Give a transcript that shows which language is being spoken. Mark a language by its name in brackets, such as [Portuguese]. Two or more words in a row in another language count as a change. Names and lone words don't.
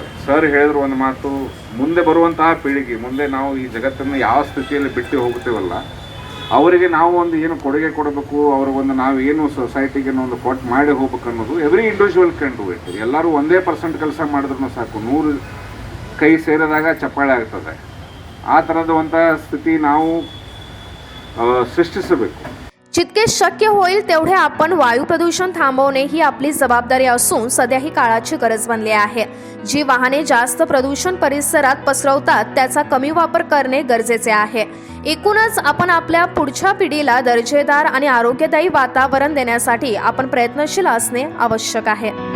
[Kannada] ಸರ್ ಹೇಳಿದ್ರು ಒಂದು ಮಾತು, ಮುಂದೆ ಬರುವಂತಹ ಪೀಳಿಗೆ, ಮುಂದೆ ನಾವು ಈ ಜಗತ್ತನ್ನು ಯಾವ ಸ್ಥಿತಿಯಲ್ಲಿ ಬಿಟ್ಟು ಹೋಗ್ತೀವಲ್ಲ ಅವರಿಗೆ ನಾವು ಒಂದು ಏನು ಕೊಡುಗೆ ಕೊಡಬೇಕು, ಅವ್ರಿಗೊಂದು ನಾವು ಏನು ಸೊಸೈಟಿಗೆ ಒಂದು ಕೊಟ್ಟು ಮಾಡಿ ಹೋಗ್ಬೇಕು ಅನ್ನೋದು [English] every individual can do it. [Kannada] ಎಲ್ಲರೂ ಒಂದೇ % ಕೆಲಸ ಮಾಡಿದ್ರೂ ಸಾಕು, 100 ಕೈ ಸೇರಿದಾಗ ಚಪ್ಪಾಳೆ ಆಗ್ತದೆ. ಆ ಥರದ ಸ್ಥಿತಿ ನಾವು ಸೃಷ್ಟಿಸಬೇಕು. [Marathi] जितके शक्य होईल तेवढे आपण वायू प्रदूषण थांबवणे ही आपली जबाबदारी असून सध्या ही काळाची गरज बनली आहे. जी वाहने जास्त प्रदूषण परिसरात पसरवतात त्याचा कमी वापर करणे गरजेचे आहे. एकूणच आपण आपल्या पुढच्या पिढीला दर्जेदार आणि आरोग्यदायी वातावरण देण्यासाठी आपण प्रयत्नशील असणे आवश्यक आहे.